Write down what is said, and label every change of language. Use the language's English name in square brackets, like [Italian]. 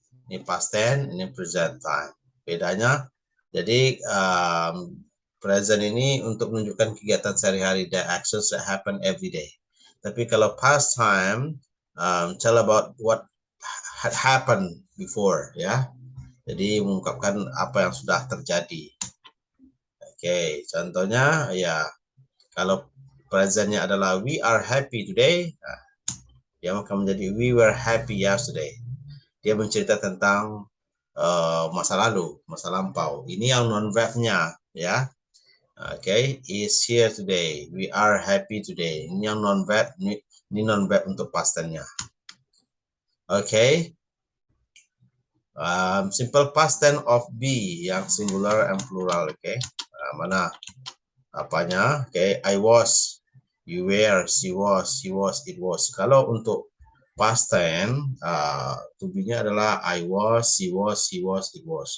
[Indonesian] Ini past tense, ini present time. Bedanya, jadi present ini untuk menunjukkan kegiatan sehari-hari, [English] the actions that happen every day. [Indonesian] Tapi kalau [English] past time, tell about what had happened before, ya. [Indonesian] Jadi mengungkapkan apa yang sudah terjadi. Oke, contohnya ya, kalau presentnya adalah [English] we are happy today, [Indonesian] dia akan menjadi [English] we were happy yesterday. [Indonesian] Dia mencerita tentang masa lalu, masa lampau. Ini yang non verbnya, ya. Oke, [English] is here today. We are happy today. [Indonesian] Ini yang non verb, ini non verb untuk past tense-nya. Oke. [English] Simple past tense of be yang singular and plural. Oke. [Indonesian] Mana apanya? [English] Oke, I was, you were, she was, he was, it was. [Indonesian] Kalau untuk past tense, to be-nya adalah [English] I was, she was, he was, it was.